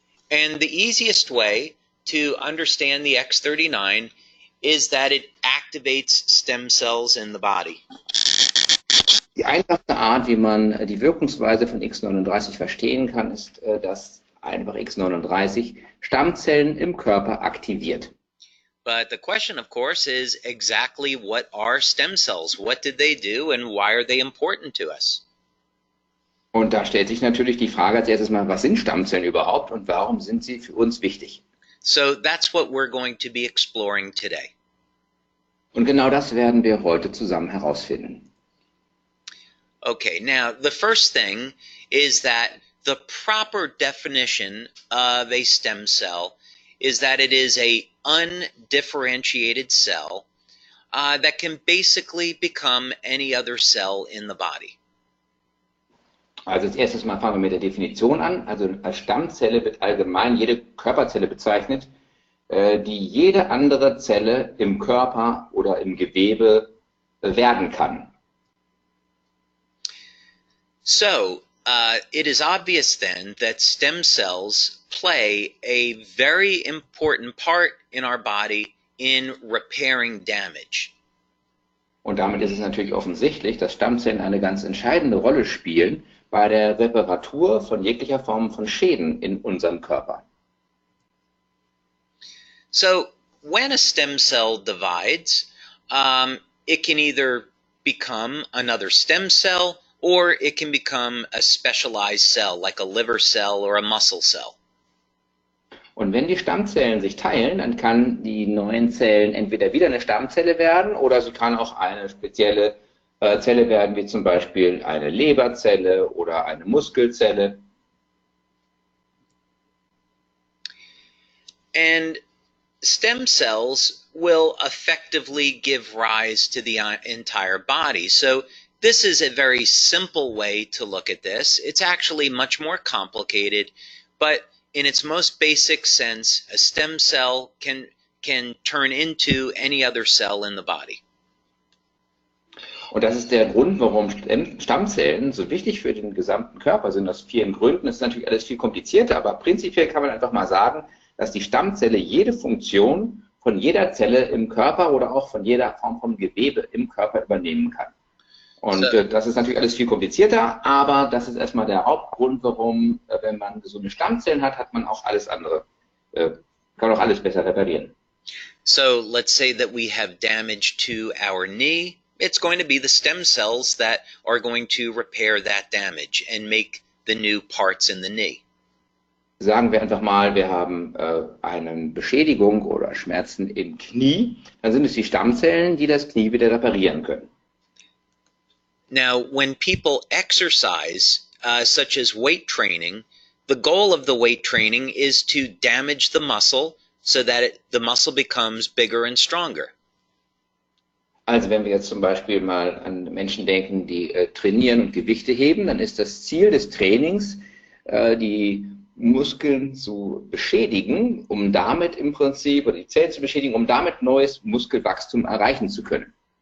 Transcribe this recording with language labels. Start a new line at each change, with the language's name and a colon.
English: And the easiest way to understand the X39 is that it activates stem cells in the body.
German: Die einfachste Art, wie man die Wirkungsweise von X39 verstehen kann, ist, dass einfach X39 Stammzellen im Körper aktiviert.
English: But the question, of course, is exactly what are stem cells? What did they do and why are they important to us?
German: Und da stellt sich natürlich die Frage als erstes mal, was sind Stammzellen überhaupt und warum sind sie für uns wichtig?
English: So that's what we're going to be exploring today.
German: Und genau das werden wir heute zusammen herausfinden.
English: Okay, now the first thing is that the proper definition of a stem cell is that it is a undifferentiated cell that can basically become any other cell in the body.
German: Also als erstes mal fangen wir mit der Definition an. Also als Stammzelle wird allgemein jede Körperzelle bezeichnet, die jede andere Zelle im Körper oder im Gewebe werden kann.
English: So, it is obvious then that stem cells play a very important part in our body in repairing damage.
German: Und damit ist es natürlich offensichtlich, dass Stammzellen eine ganz entscheidende Rolle spielen bei der Reparatur von jeglicher Form von Schäden in unserem Körper.
English: So, when a stem cell divides, it can either become another stem cell or it can become a specialized cell, like a liver cell or a muscle cell.
German: Und wenn die Stammzellen sich teilen, dann kann die neuen Zellen entweder wieder eine Stammzelle werden oder sie kann auch eine spezielle Zelle werden, wie zum Beispiel eine Leberzelle oder eine Muskelzelle.
English: And stem cells will effectively give rise to the entire body. So this is a very simple way to look at this. It's actually much more complicated, but in its most basic sense, a stem cell can can turn into any other cell in the body.
German: Und das ist der Grund, warum Stammzellen so wichtig für den gesamten Körper sind, aus vielen Gründen. Das ist natürlich alles viel komplizierter, aber prinzipiell kann man einfach mal sagen, dass die Stammzelle jede Funktion von jeder Zelle im Körper oder auch von jeder Form von Gewebe im Körper übernehmen kann. Und das ist natürlich alles viel komplizierter, aber das ist erstmal der Hauptgrund, warum, wenn man gesunde Stammzellen hat, hat man auch alles andere, kann auch alles besser reparieren.
English: So let's say that we have damage to our knee. It's going to be the stem cells that are going to repair that damage and make the new parts in the knee.
German: Sagen wir einfach mal, wir haben eine Beschädigung oder Schmerzen im Knie, dann sind es die Stammzellen, die das Knie wieder reparieren können.
English: Now, when people exercise, such as weight training, the goal of the weight training is to damage the muscle so that the muscle becomes bigger and stronger.
German: Also wenn wir jetzt zum Beispiel mal an Menschen denken, die trainieren und Gewichte heben, dann ist das Ziel des Trainings, die Muskeln zu beschädigen, um damit im Prinzip, oder die Zellen zu beschädigen, um damit neues Muskelwachstum erreichen zu können.